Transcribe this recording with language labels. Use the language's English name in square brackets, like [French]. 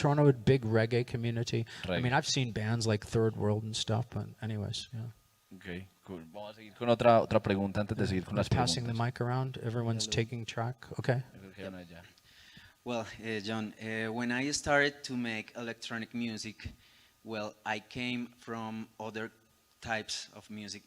[English] Toronto had a big reggae community. I mean, I've seen bands like Third World and stuff, but anyways, yeah. Okay, cool. [Spanish] Vamos a seguir con otra pregunta antes de seguir con las preguntas. [English] Passing the mic around, everyone's taking track. Okay. Well, John, when I started to make electronic music, well, I came from other types of music.